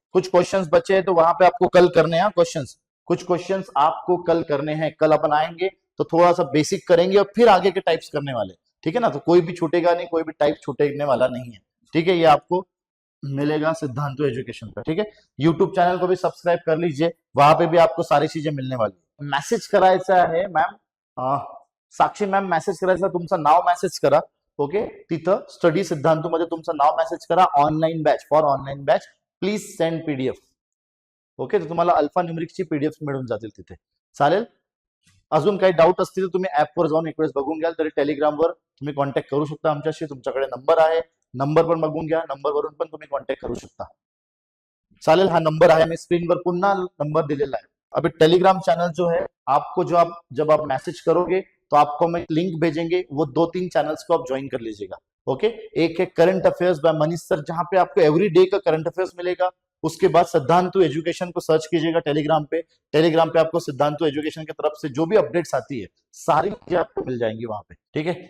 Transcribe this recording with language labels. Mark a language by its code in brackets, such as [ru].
[hi] कुछ क्वेश्चंस बचे हैं तो वहां पे आपको कल करने हैं क्वेश्चंस, कुछ क्वेश्चंस आपको कल करने हैं। कल अपन आएंगे तो थोड़ा सा बेसिक करेंगे और फिर आगे के टाइप्स करने वाले, ठीक है ना। तो कोई भी छूटेगा नहीं, कोई भी टाइप छूटने वाला नहीं है, ठीक है। ये आपको मिलेगा सिद्धांतो एजुकेशन पर, ठीक है। यूट्यूब चैनल को भी सब्सक्राइब कर लीजिए, वहां पे भी आपको सारी चीजें मिलने वाली है। [mr] मेसेज करायचा आहे मॅम, साक्षी मॅम मेसेज करायचा, तुमचं नाव मेसेज करा। ओके, तिथं स्टडी सिद्धांतो मध्ये तुमचं नाव मेसेज करा, online batch, [en] For online batch please send PDF. [mr] Okay, तर तुम्हाला अल्फा न्यूमेरिकची पीडीएफ मिळून जातील तिथे, चालेल। अजून काही डाऊट असतील तर तुम्ही ऍपवर जाऊन एक वेळेस बघून घ्याल, तरी टेलिग्रामवर तुम्ही कॉन्टॅक्ट करू शकता आमच्याशी। तुमच्याकडे नंबर आहे, नंबर पण बघून घ्या, नंबरवरून पण तुम्ही कॉन्टॅक्ट करू शकता, चालेल। हा नंबर आहे, मी स्क्रीन [hi] पर [mr] पुन्हा नंबर दिलेला है। [hi] अभी टेलीग्राम चैनल जो है, आपको जो आप जब आप मैसेज करोगे तो आपको हम एक लिंक भेजेंगे, वो 2-3 चैनल्स को आप ज्वाइन कर लीजिएगा। ओके, एक है current affairs bye Manish sir, जहां पे आपको एवरी डे का करंट अफेयर्स मिलेगा। उसके बाद सिद्धांतु एजुकेशन को सर्च कीजिएगा टेलीग्राम पे, टेलीग्राम पे आपको सिद्धांतु एजुकेशन की तरफ से जो भी अपडेट्स आती है सारी चीजें आपको मिल जाएंगी वहां पे, ठीक है।